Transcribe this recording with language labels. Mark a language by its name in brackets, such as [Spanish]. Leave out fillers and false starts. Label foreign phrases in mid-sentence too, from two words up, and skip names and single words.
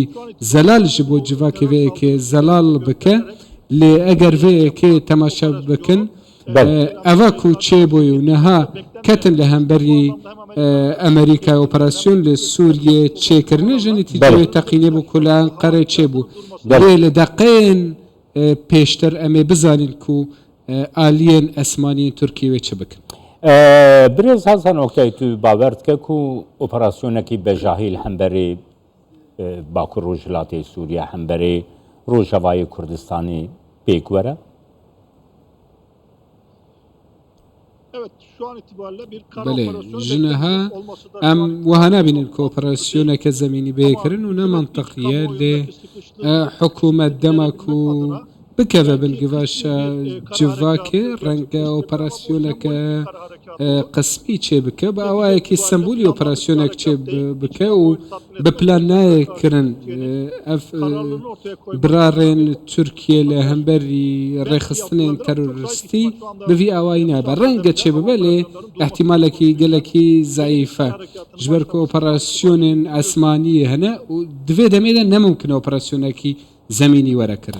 [Kurdish] zelal ji bo civakê vê yekê zelal bike lê eger vê yekê temaşe bikin eva ku çêbûyî û niha ketin li hemberî Amerîka operasyon li Sûriye çêkirine ji netîceyê teqînê bû ku li Enqerê çêbû lê li deqeyên pêştir em ê bizanin ku aliyên esmaniyên Tirkiyê wê çi bikin. Birêz Hasan Oktay tu bawer dike ku operasyonekî bejahî li hemberê Bakur Rojhilatê Sûriye hemberê Rojavayê Kurdistanê pêk were? [Turkish] Evet, şu an itibariyle bir kara [Kurdish] Belê [Turkish] operasyonu [Kurdish] ji niha [Turkish] olması da [Kurdish] em wiha nabînin ku operasyoneke zemînî bêkirin û ne mantiqiye lê hikûmet dema ku bikeve bin givaşa civakê renge operasyoneke qismî çê bike bi awayekî sembolî operasyonek çê bike û bi plan nayê kirin ev birarên Tirkiye li hemberî rêxistinên teroristî bi vî awayî nabe renge çê bibe lê ehtimalekî gelekî zayîf e ji ber ku operasyonên esmaniyê hene û divê demê de nemumkin operasyonekî zemînî were kirin.